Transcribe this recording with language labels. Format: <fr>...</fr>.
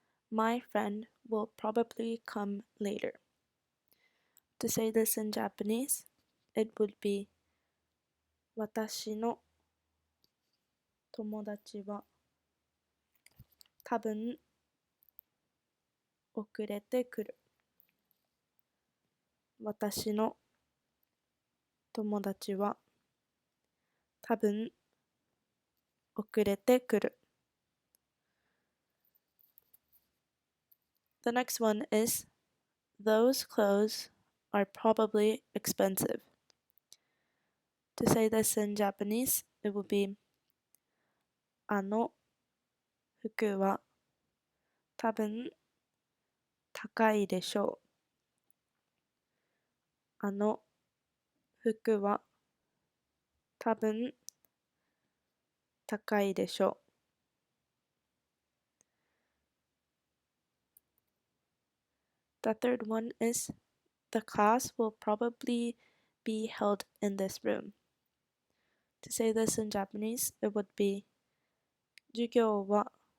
<en>My friend will probably come later. To say this in Japanese, it would be</en> <ja>私の友達は多分遅れてくる。私の友達は多分遅れてくる。</ja> <en>The next one is those clothes are probably expensive. To say this in Japanese, it would be</en> <ja>あの服は多分高いでしょう。あの服は多分高いでしょう。</ja> <en>The third one is the class will probably be held in this room. To say this in Japanese, it would be</en> <ja>授業は</ja>